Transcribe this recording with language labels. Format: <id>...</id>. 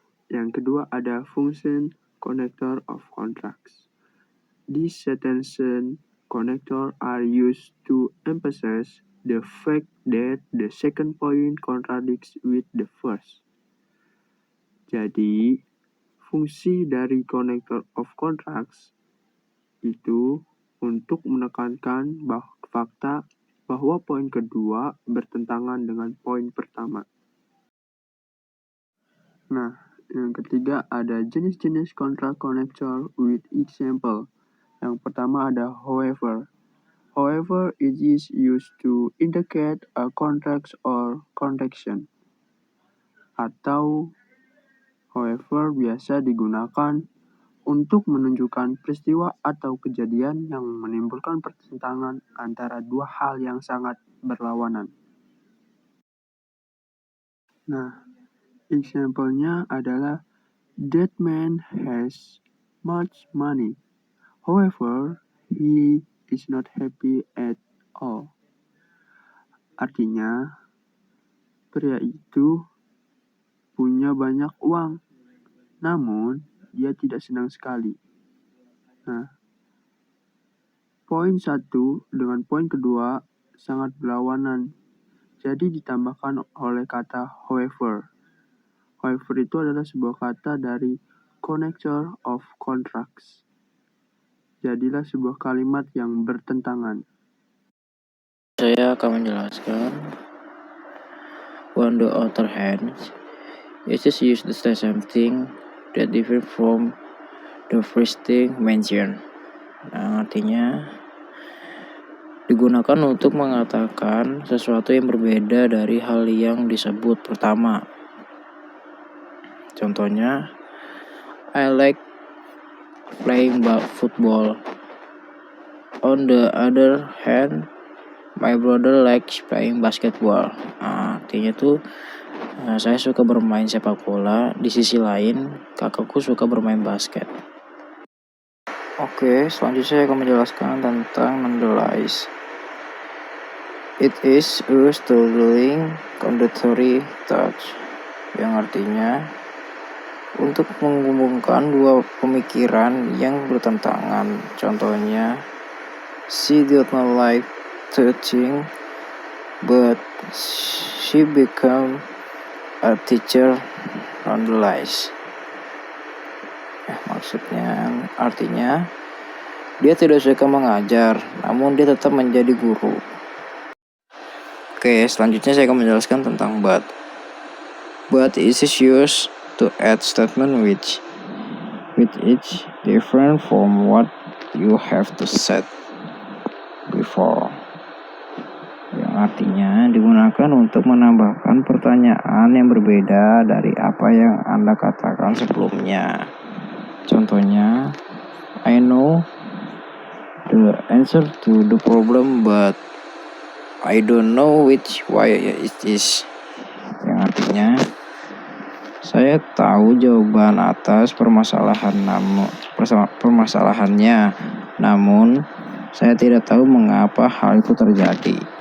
<id>Yang kedua ada</id> <en>function connector of contrast. These sentences connectors are used to emphasize the fact that the second point contradicts with the first.</en> <id>Jadi, fungsi dari connector of contrast itu untuk menekankan fakta bahwa poin kedua bertentangan dengan poin pertama. Nah, yang ketiga ada jenis-jenis</id> <en>contrast connector with example.</en> <id>Yang pertama ada however.</id> <en>However, it is used to indicate a contrast or contradiction.</en> <id>Atau, however, biasa digunakan untuk menunjukkan peristiwa atau kejadian yang menimbulkan pertentangan antara dua hal yang sangat berlawanan. Nah, example-nya adalah</id> <en>that man has much money. However, he is not happy at all.</en> <id>Artinya, pria itu punya banyak uang, namun dia tidak senang sekali. Nah, poin satu dengan poin kedua sangat berlawanan, jadi ditambahkan oleh kata however. However itu adalah sebuah kata dari connector of contrast. Jadilah sebuah kalimat yang bertentangan. Saya akan menjelaskan.</id> <en>On the other hand, it is used to say something that different from the first thing mentioned.</en> <id>Nah, artinya digunakan untuk mengatakan sesuatu yang berbeda dari hal yang disebut pertama. Contohnya,</id> <en>I like playing football. On the other hand, my brother likes playing basketball.</en> <id>Nah, artinya tuh saya suka bermain sepak bola. Di sisi lain, kakakku suka bermain basket. Oke, selanjutnya saya akan menjelaskan tentang underlies.</id> <en>It is used to link contradictory thoughts,</en> <id>yang artinya untuk menghubungkan dua pemikiran yang bertentangan. Contohnya,</id> <en>she did not like teaching, but she became a teacher nonetheless.</en> <id>Maksudnya, artinya dia tidak suka mengajar, namun dia tetap menjadi guru. Oke, selanjutnya saya akan menjelaskan tentang but.</id> <en>But is used to add statement which is different from what you have to said before.</en> <id>Yang artinya digunakan untuk menambahkan pertanyaan yang berbeda dari apa yang Anda katakan sebelumnya.</id> <en>Contohnya, I know the answer to the problem, but I don't know which way it is.</en> <id>Yang artinya, saya tahu jawaban atas permasalahannya, namun saya tidak tahu mengapa hal itu terjadi.</id>